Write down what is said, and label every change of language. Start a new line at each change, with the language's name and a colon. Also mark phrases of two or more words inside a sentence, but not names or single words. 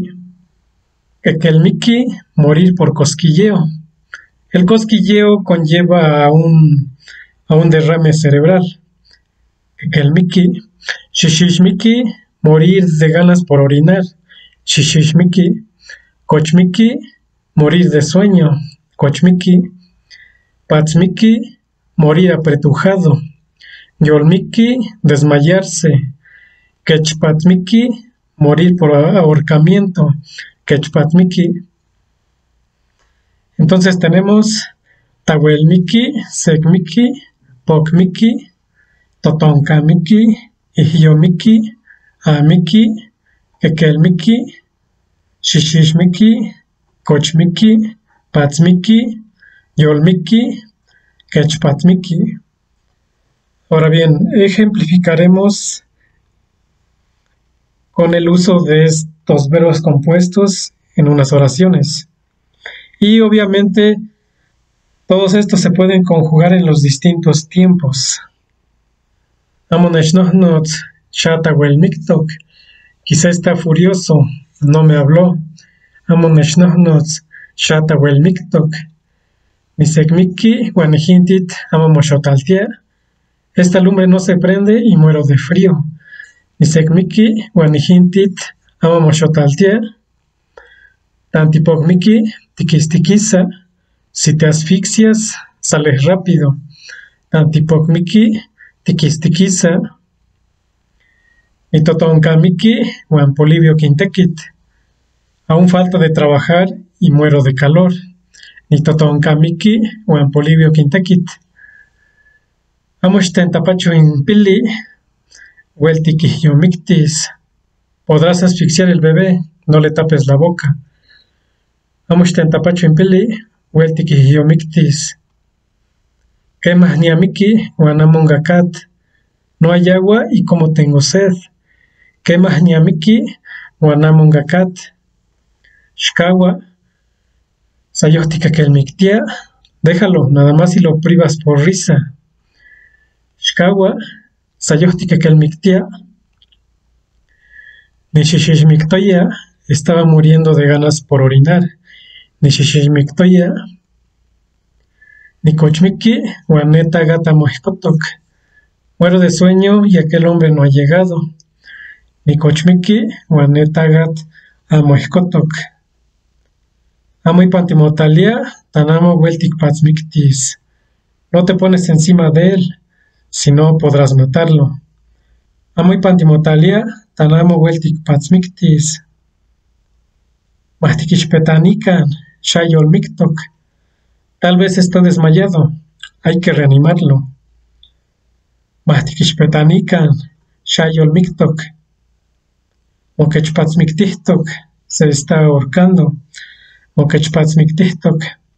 Spanish: Kekelmiki, morir por cosquilleo. El cosquilleo conlleva a un derrame cerebral.
Highland Puebla Nahuatl: Kekelmiki.
Spanish: Shishishmiki, morir de ganas por orinar.
Highland Puebla Nahuatl: Shishishmiki.
Spanish: Kochmiki, morir de sueño.
Highland Puebla Nahuatl: Kochmiki.
Spanish: Patzmiki, morir apretujado. Yolmiki, desmayarse. Kechpatmiki, morir por ahorcamiento.
Highland Puebla Nahuatl: Kechpatmiki.
Spanish: Entonces tenemos
Highland Puebla Nahuatl: Tawelmiki, Sekmiki, Pokmiki, Totonkamiki, Ihyomiki, Amiki, Kekelmiki, Shishishmiki, Kochmiki, Patzmiki, Yolmiki, Kechpatmiki.
Spanish: Ahora bien, ejemplificaremos con el uso de estos verbos compuestos en unas oraciones. Y obviamente todos estos se pueden conjugar en los distintos tiempos.
Highland Puebla Nahuatl: Amoneshnohnot shatawelmiktok.
Spanish: Quizá está furioso, no me habló.
Highland Puebla Nahuatl: Amoneshnohnot shatawelmiktok. Nisekmiki guanehintit amamoshotaltia.
Spanish: Esta lumbre no se prende y muero de frío.
Highland Puebla Nahuatl: Nisekmiki guanehintit amamoshotaltia. Tantipokmiki tikistikisa.
Spanish: Si te asfixias, sales rápido.
Highland Puebla Nahuatl: Tantipokmiki tikistikisa. Nitotonkamiki guanpolivio quintekit.
Spanish: Aún falta de trabajar y muero de calor.
Highland Puebla Nahuatl: Nitotonkamiki guanpolivio quintekit. Amochtentapacho in pili. Hueltiquiyomictis.
Spanish: Podrás asfixiar el bebé, no le tapes la boca.
Highland Puebla Nahuatl: Amochtentapacho in pili. Hueltiquiyomictis. Quemahniamiki guanamongacat.
Spanish: No hay agua y como tengo sed.
Highland Puebla Nahuatl: Quemahniamiki guanamongacat. Shkawa. Sayohtika kelmiktia.
Spanish: Déjalo, nada más si lo privas por risa.
Highland Puebla Nahuatl: Shkawa. Sayohtika kelmiktia. Nishishishmiktoya.
Spanish: Estaba muriendo de ganas por orinar.
Highland Puebla Nahuatl: Nishishishmiktoya. Nikochmiki guaneta gata mojkotok.
Spanish: Muero de sueño y aquel hombre no ha llegado.
Highland Puebla Nahuatl: Nikochmiki guaneta gat amojkotok. Amo y pantimotalia tanamo hueltik patzmiktis.
Spanish: No te pones encima de él, si no podrás matarlo.
Highland Puebla Nahuatl: Amo y pantimotalia tanamo hueltik patzmiktis. Mahtikishpetanikan shayolmiktok.
Spanish: Tal vez está desmayado, hay que reanimarlo.
Highland Puebla Nahuatl: Mahtikishpetanikan shayolmiktok. Okechpatzmiktihtok,
Spanish: se está ahorcando.
Highland Puebla Nahuatl: Okechpatzmiktistok.